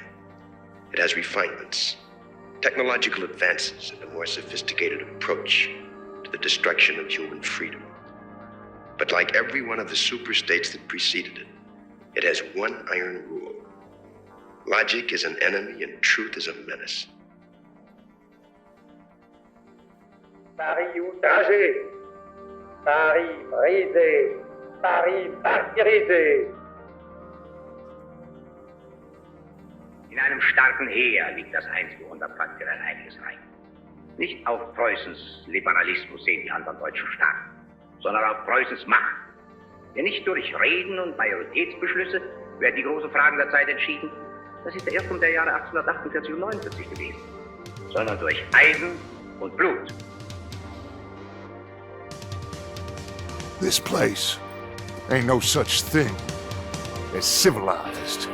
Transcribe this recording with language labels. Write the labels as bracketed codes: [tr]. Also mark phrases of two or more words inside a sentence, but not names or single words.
[en] It has refinements, technological advances, and a more sophisticated approach to the destruction of human freedom. But like every one of the superstates that preceded it, it has one iron rule. Logic is an enemy and truth is a menace. [fr] Paris outragé, Paris brisé, Paris martyrisé. [de] In einem starken Heer liegt das einzige Unterpfand für ein eigenes Reich. Nicht auf Preußens Liberalismus sehen die anderen deutschen Staaten, sondern auf Preußens Macht. Denn nicht durch Reden und Majoritätsbeschlüsse werden die großen Fragen der Zeit entschieden. Das ist der Irrtum der Jahre 1848 und 49 gewesen, sondern durch Eisen und Blut. [en] This place ain't no such thing as civilized.